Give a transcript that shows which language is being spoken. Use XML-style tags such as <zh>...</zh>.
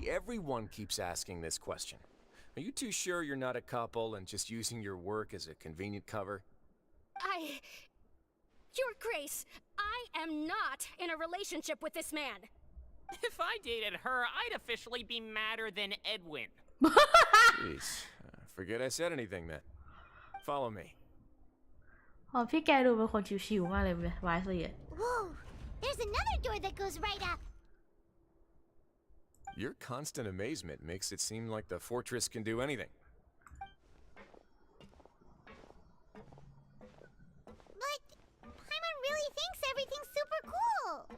<en>See, everyone keeps asking this question. Are you too sure you're not a couple and just using your work as a convenient cover? Your Grace, I am not in a relationship with this man. If I dated her, I'd officially be madder than Edwin. Jeez, forget I said anything then. Follow me.</en> <th>อ๋อพี่แกดูเป็นคนชิวๆมากเลยไวส์เลย</th> <en>Whoa, there's another door that goes right up. Your constant amazement makes it seem like the fortress can do anything. But Paimon really thinks everything's super cool.</en>